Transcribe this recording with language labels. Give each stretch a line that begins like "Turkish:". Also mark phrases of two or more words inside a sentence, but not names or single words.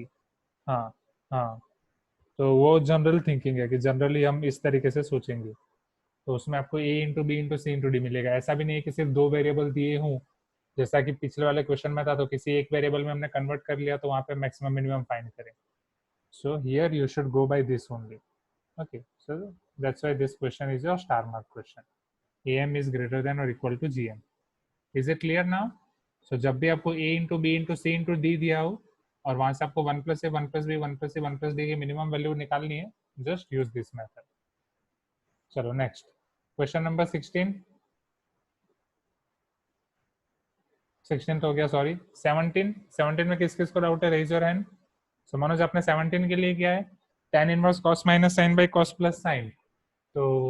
Hindi: हाँ हाँ, तो वो
English: general thinking
Hindi: है कि जनरली हम इस तरीके से सोचेंगे. तो उसमें आपको
English: A into B into C into D
Hindi: मिलेगा. ऐसा भी नहीं है कि सिर्फ दो वेरिएबल दिए हों जैसा कि पिछले वाले क्वेश्चन में था तो किसी एक वेरिएबल में हमने कन्वर्ट कर लिया तो वहाँ पे
English: maximum minimum find
Hindi: करें.
English: So here you should go by this only. Okay, so that's why this question is your star mark question. AM is greater than or equal to GM. Is it clear now? So
Hindi: जब भी आपको
English: A into B into C into D
Hindi: दिया हो और वहां से आपको
English: 1 plus A 1 plus B 1 plus C 1 plus D की minimum value
Hindi: निकालनी है,
English: just use this method.
Hindi: चलो
English: next question number
Hindi: 16 16 तो हो गया, सॉरी 17 17 में किस किस को डाउट है,
English: raise your hand. सो मनोज
Hindi: आपने 17 के लिए क्या है,
English: tan inverse cos minus sine by cos plus sine. तो